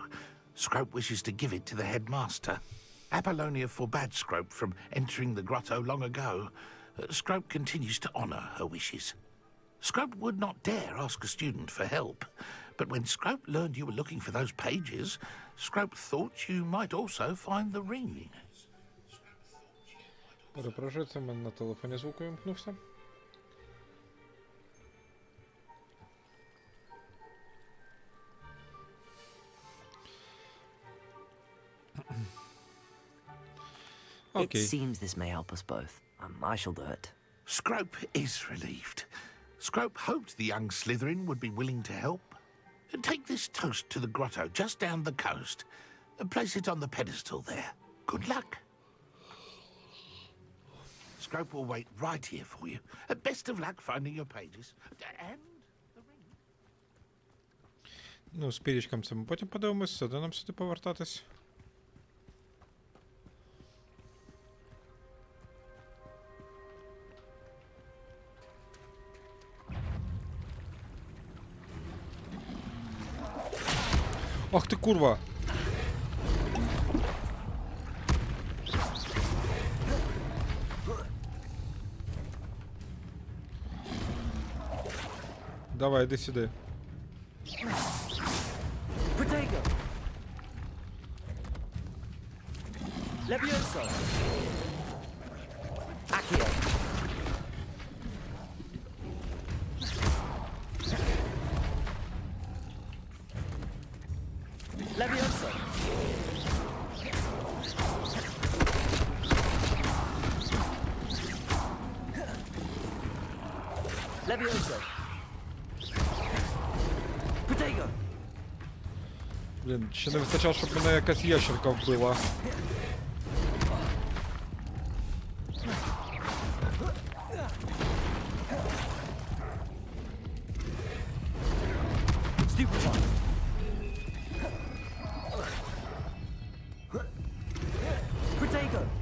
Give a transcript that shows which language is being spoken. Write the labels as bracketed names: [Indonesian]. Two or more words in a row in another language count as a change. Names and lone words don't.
[English] Scrope wishes to give it to the headmaster. Apollonia forbade Scrope from entering the grotto long ago. Scrope continues to honor her wishes. Scrope would not dare ask a student for help, but when Scrope learned you were looking for those pages, Scrope thought you might also find the ring. [Ukrainian] Перепрошую, це в мене на телефоні звук вимкнувся. [English] It seems this may help us both. I shall do it. Scrope is relieved. Scrope hoped the young Slytherin would be willing to help. Take this toast to the grotto just down the coast. Place it on the pedestal there. Good luck. Scrope will wait right here for you. Best of luck finding your pages. And the ring. [Ukrainian] Ну, з пірічком це ми потім подивимось, сюди нам сюди повертатись. Ах ти курва! Давай, іди сюди. [English] Protego! Levioso! Accio! Levioso! Levioso! Protego! [Ukrainian] Блін, ще не вистачало, щоб мене якась ящерка вбила. [English] Stupefy! Protego!